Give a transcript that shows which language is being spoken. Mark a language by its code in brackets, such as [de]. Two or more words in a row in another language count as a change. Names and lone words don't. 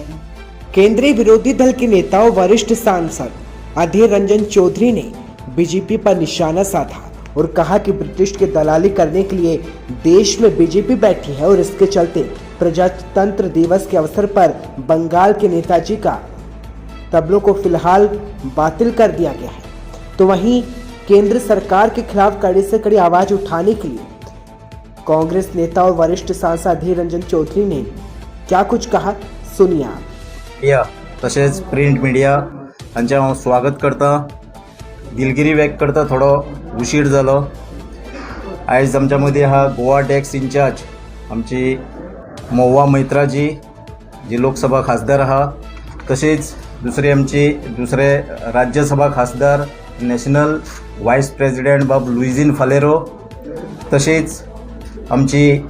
[hi] केंद्रीय विरोधी दल के नेता और वरिष्ठ सांसद अधीर रंजन चौधरी ने बीजेपी पर निशाना साधा और कहा कि ब्रिटिश की दलाली करने के लिए देश में बीजेपी बैठी है और इसके चलते प्रजातंत्र दिवस के अवसर पर बंगाल के नेताजी का तबलों को फिलहाल बातिल कर दिया गया है। तो वहीं केंद्र सरकार के खिलाफ कड़ी से कड़ी आवाज उठाने के लिए कांग्रेस नेता और वरिष्ठ सांसद अधीर रंजन चौधरी ने क्या कुछ कहा, सुनिए आप। [kok] मीडिया तसेच [en] print media [kok] हांचे हांव स्वागत करता, दिलगिरी व्यक्त करता। थोडो उशीर जालो। आयज आमच्या मदीं हा गोवा [en] tax in-charge [kok] आमची महुआ मैत्राजी, जी लोकसभा खासदार आहा, तसेच दुसरे राज्यसभा खासदार [en] national vice president [kok] बाब लुइजिन फालेरो, तसेच आमची